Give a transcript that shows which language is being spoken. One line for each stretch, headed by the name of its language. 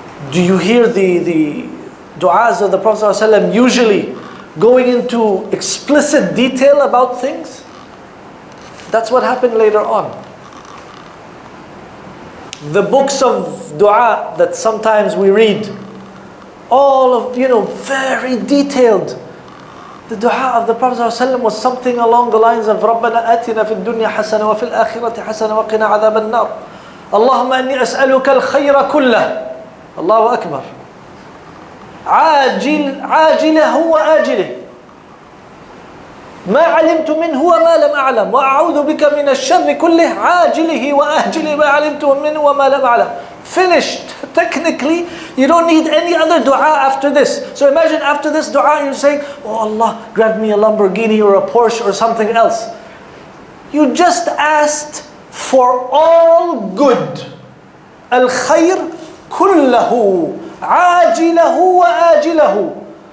English: Do you hear the du'as of the Prophet ﷺ usually going into explicit detail about things? That's what happened later on. The books of dua that sometimes we read, all of, very detailed. The dua of the Prophet ﷺ was something along the lines of
Arabic: رَبَّنَا آتِنَا فِي الدُّنْيَا حَسَنَةً وَفِي الْآخِرَةِ حَسَنَةً وَقِنَا عَذَابَ النَّارِ اللهم أني أسألك الخير كله الله أكبر عاجله وآجله ما علمت منه وما لم أعلم وأعوذ بك من الشر كله عاجله وآجله ما علمت منه وما لم أعلم.
English: Finished. Technically, you don't need any other dua after this. So imagine after this dua you're saying, oh Allah, grant me a Lamborghini or a Porsche or something else. You just asked for all good.
Arabic: Al-khayr kullahu ajilahu wa ajilahu.